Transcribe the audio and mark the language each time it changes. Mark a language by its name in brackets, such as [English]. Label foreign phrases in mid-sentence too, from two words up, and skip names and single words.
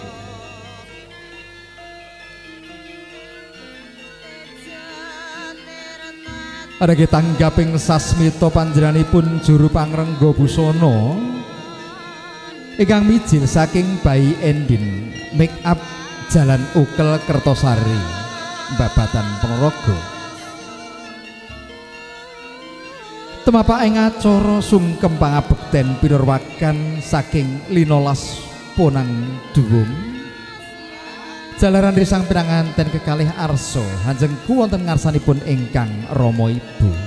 [Javanese] Arep tanggaping sasmita panjenenganipun juru pangrengga busana ingkang mijil saking Bayi Endin make up Jalan Ukel Kertosari Babatan Ponorogo. Temapaking acara sungkem pangabekten pinurwakan saking 15 Ponang Duwung jalaran risang pinanganten kekalih arsa hanjengku wonten ngarsanipun ingkang Rama Ibu.